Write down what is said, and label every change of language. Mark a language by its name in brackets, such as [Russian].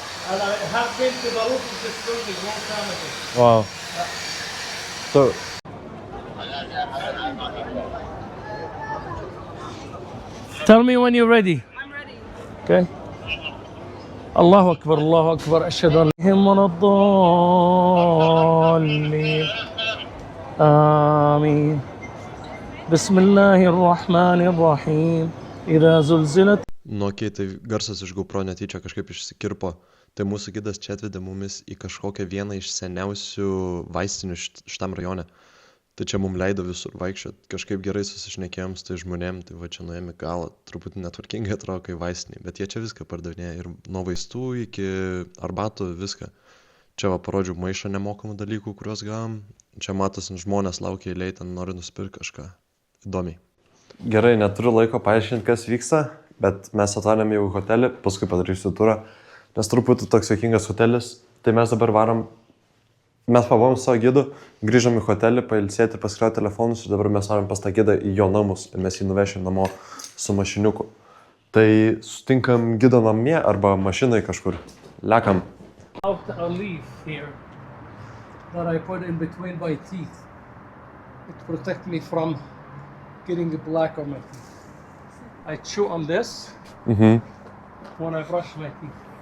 [English] And I have been to the roof of this building a long time ago. Wow. So... Tell me when you're ready. I'm ready. Okay. [Arabic] الله أكبر الله أكبر أشهد أن لا إله إلا الله ولا الضالين آمين بسم الله الرحمن الرحيم إذا زلزلت. [Lithuanian] Nu, okei, tai garsas iš GoPro netyčia kažkaip išsikirpo. Tai mūsų gidas čia atvedė mumis į kažkokią vieną iš seniausių vaistinių šitam rajone. Tai čia mums leido visur vaikščioti, kažkaip gerai susišnekėjom su tai žmonėm, tai va čia nuėjome galą, truputį netvarkingai atrodo kai vaistiniai, bet jie čia viską pardavinėja ir nuo vaistų iki arbatų viską. Čia va parodžiau maišą nemokamų dalykų, kuriuos gavom, čia matosi žmonės laukia eilėj, ten nori nusipirkti kažką įdomiai. Gerai, neturiu laiko paaiškinti, kas vyksta, bet mes atvarėm jau į hotelį, paskui padarysiu turą, nes truputį toks juokingas hotelis, tai mes dabar varom. Mes pabuvom su savo gidu, grįžom į hotelį, pailsėti, pasikliauti telefonus ir dabar mes varom pas tą gidą į jo namus ir mes jį nuvešim namo su mašiniuku. Tai sutinkam gido namie arba mašinai kažkur. Lekam. [English] Out a leaf here that I put in between my teeth. It protects me from getting black on my teeth. I chew on this when I brush my teeth.